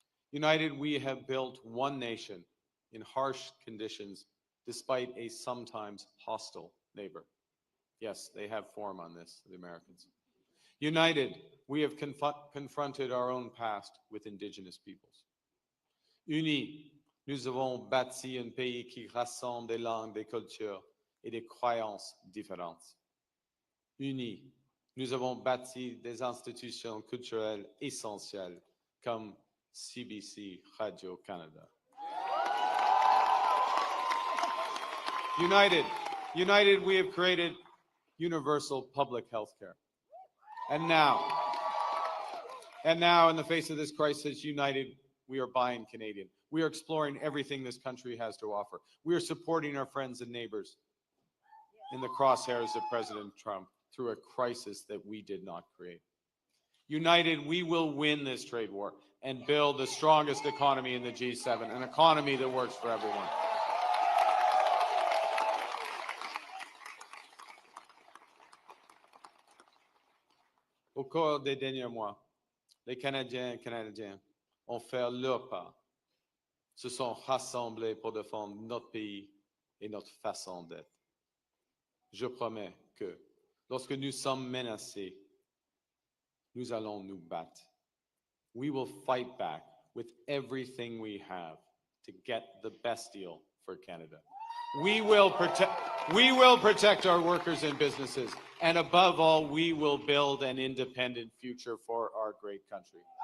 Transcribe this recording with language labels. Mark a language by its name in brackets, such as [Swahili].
[English] United, we have built one nation in harsh conditions, despite a sometimes hostile neighbor. Yes, they have form on this, the Americans. United, we have confronted our own past with Indigenous peoples. [French] Unis, nous avons bâti un pays qui rassemble des langues, des cultures et des croyances différentes. Unis, nous avons bâti des institutions culturelles essentielles comme CBC Radio-Canada. [English] United, we have created universal public health care. And now, in the face of this crisis, united, we are buying Canadian. We are exploring everything this country has to offer. We are supporting our friends and neighbors in the crosshairs of President Trump through a crisis that we did not create. United, we will win this trade war and build the strongest economy in the G7, an economy that works for everyone. [French] Au cours des derniers mois, les Canadiens et Canadiennes ont fait leur part, se sont rassemblés pour défendre notre pays et notre façon d'être. Je promets que lorsque nous sommes menacés, nous allons nous battre. [English] We will fight back with everything we have to get the best deal for Canada. We will protect our workers and businesses, and above all, we will build an independent future for our great country.